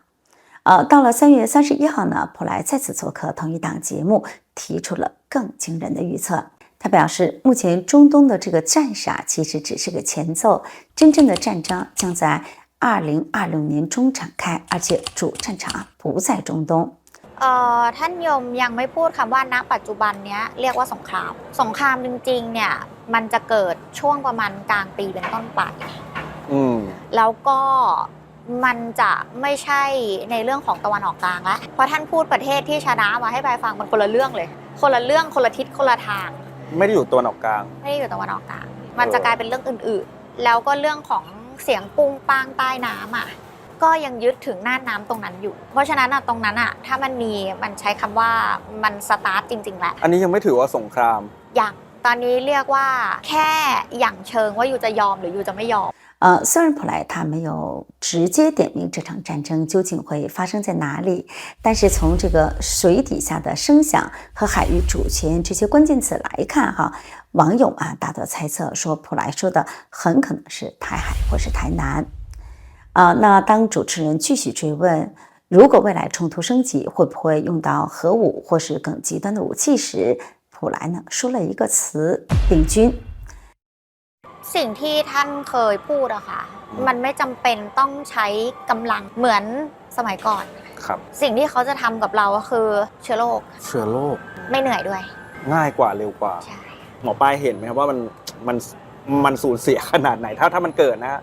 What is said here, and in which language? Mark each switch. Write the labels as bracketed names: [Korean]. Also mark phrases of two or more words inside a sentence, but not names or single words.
[Chinese] 到了3月31号呢，普莱再次做客同一档节目，提出了更惊人的预测。他表示，目前中东的这个战事其实只是个前奏，真正的战争将在2026年中展开，而且主战场不在中东。 [Thai] ท่านยมยังไม่พูดคำว่าณปัจจุบันเนี้ยเรียกว่าสงครามจริงๆเนี่ยมันจะเกิดช่วงประมาณกลางปีเป็นต้นไปแล้วก็มันจะไม่ใช่ในเรื่องของตะวันออกกลางแล้วเพราะท่านพูดประเทศที่ชนะมาให้ไปฟังมันคนละเรื่องเลยคนละเรื่องคนละทิศคนละทาง ไม่ได้อยู่ตะวันออกกลาง ไม่ได้อยู่ตะวันออกกลางมันจะกลายเป็นเรื่องอื่นๆแล้วก็เรื่องของเสียงปุ้งป้างใต้น้ำก็ยังยึดถึงน่านน้ำตรงนั้นอยู่เพราะฉะนั้นตรงนั้นถ้ามันใช้คำว่ามันสตาร์ทจริงๆแหละ อันนี้ยังไม่ถือว่าสงคราม อย่างตอนนี้เรียกว่าแค่อย่างเชิงว่าอยู่จะยอมหรืออยู่จะไม่ยอม [Chinese] 虽然普莱他没有直接点明这场战争究竟会发生在哪里，但是从这个水底下的声响和海域主权这些关键词来看网友大多猜测说普莱说的很可能是台海或是台南。那当主持人继续追问如果未来冲突升级会不会用到核武或是更极端的武器时，普莱呢说了一个词病菌。 [Thai] สิ่งที่ท่านเคยพูดค่ะมันไม่จำเป็นต้องใช้กำลังเหมือนสมัยก่อน ครับ สิ่งที่เขาจะทำกับเราก็คือเชื้อโรคไม่เหนื่อยด้วย ง่ายกว่าเร็วกว่าหมอปลายเห็นไหมครับว่ามันสูญเสียขนาดไหนถ้ามันเกิดนะ